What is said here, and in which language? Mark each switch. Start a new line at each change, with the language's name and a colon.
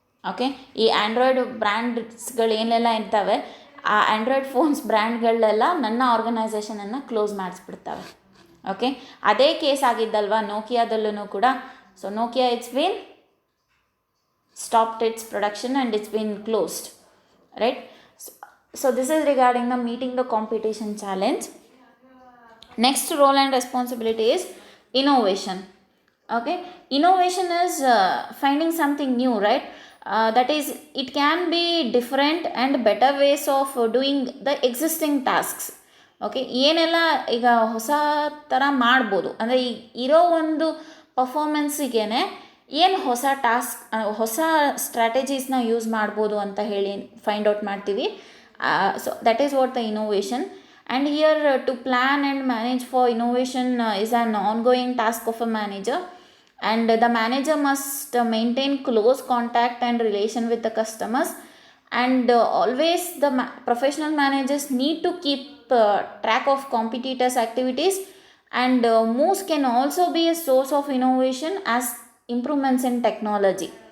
Kannada: Okay, ಈ Android ಬ್ರ್ಯಾಂಡ್ಸ್ಗಳು ಏನೆಲ್ಲ ಇರ್ತವೆ, ಆ ಆ್ಯಂಡ್ರಾಯ್ಡ್ ಫೋನ್ಸ್ ಬ್ರ್ಯಾಂಡ್ಗಳೆಲ್ಲ ನನ್ನ ಆರ್ಗನೈಸೇಷನನ್ನು ಕ್ಲೋಸ್ ಮಾಡಿಸ್ಬಿಡ್ತವೆ.
English: okay,
Kannada: ಅದೇ ಕೇಸ್ ಆಗಿದ್ದಲ್ವಾ ನೋಕಿಯಾದಲ್ಲೂ ಕೂಡ.
English: So Nokia it's been stopped its production and it's been closed, right? So this is regarding the meeting the competition challenge. Next role and responsibility is innovation. Okay, innovation is finding something new, right? That is, it can be different and better ways of doing the existing tasks.
Kannada: Okay, ಏನೆಲ್ಲ ಈಗ ಹೊಸ ಥರ ಮಾಡ್ಬೋದು ಅಂದರೆ ಈಗ ಇರೋ ಒಂದು ಪರ್ಫಾರ್ಮೆನ್ಸಿಗೆ ಏನು ಹೊಸ ಟಾಸ್ಕ್, ಹೊಸ ಸ್ಟ್ರಾಟಜೀಸ್ನ ಯೂಸ್ ಮಾಡ್ಬೋದು ಅಂತ ಹೇಳಿ ಫೈಂಡ್ ಔಟ್ ಮಾಡ್ತೀವಿ.
English: So that is what the innovation. And here to plan and manage for innovation is an ongoing task of a manager, and the manager must maintain close contact and relation with the customers, and always the professional managers need to keep track of competitors' activities, and moves can also be a source of innovation as improvements in technology.